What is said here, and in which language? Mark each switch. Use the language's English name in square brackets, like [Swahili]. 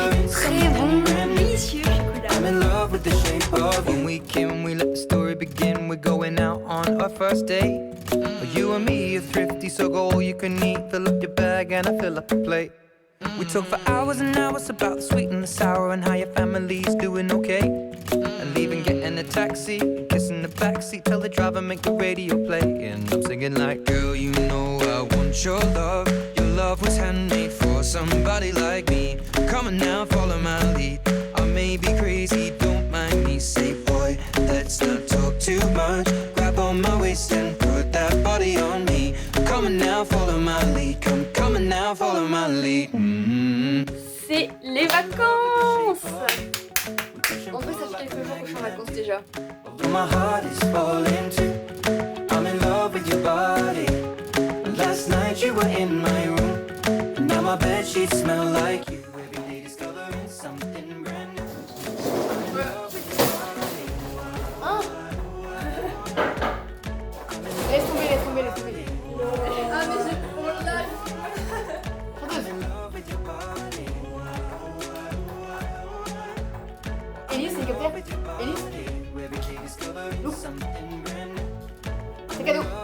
[French] Très bon, délicieux chocolat. [English] I'm in love with the shape of you. When we came, we let the story begin. We're going out on our first date. You and me are thrifty, so go all you can eat. Fill up your bag and I fill up the plate. We talk for hours and hours about the sweet and the sour and how your family's doing okay. And leaving, getting a taxi, kissing the backseat, tell the driver make the radio play. And I'm singing like, girl, you know I want your love. Your love was handmade for somebody like me. Come on now, follow my lead. I may be crazy, don't mind me. Say, boy, let's not talk too much. Grab on my waist and put that body on me. Come on now, follow my lead. Come on now, follow my lead. [French] C'est les vacances. En vrai, ça fait quelques jours que je suis en vacances déjà. [English] My heart is falling too. I'm in love with your body. Last night you were in my room. Now my bedsheets smell like you. Every day discovering something brand new. [French] Laisse tomber, laisse tomber, laisse tomber. Ah mais j'ai trop la... Elise, hélicoptère. Elise. Look. C'est cadeau.